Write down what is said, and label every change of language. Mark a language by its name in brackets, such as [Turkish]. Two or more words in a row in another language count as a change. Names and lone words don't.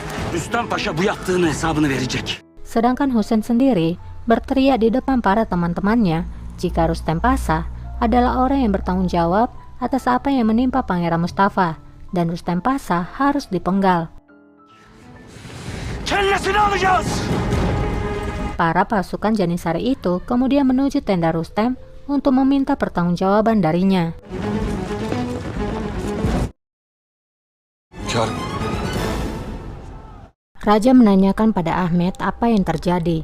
[Turkish] Rüstem Paşa bu yaptığının hesabını verecek. [Indonesian] Sedangkan Husain sendiri berteriak di depan para teman-temannya jika Rustem Pasha adalah orang yang bertanggung jawab atas apa yang menimpa Pangeran Mustafa dan Rustem Pasha harus dipenggal. [Turkish] Kellesini alacağız. [Indonesian] Para pasukan Janitsary itu kemudian menuju tenda Rustem untuk meminta pertanggungjawaban darinya. Raja menanyakan pada Ahmed apa yang terjadi.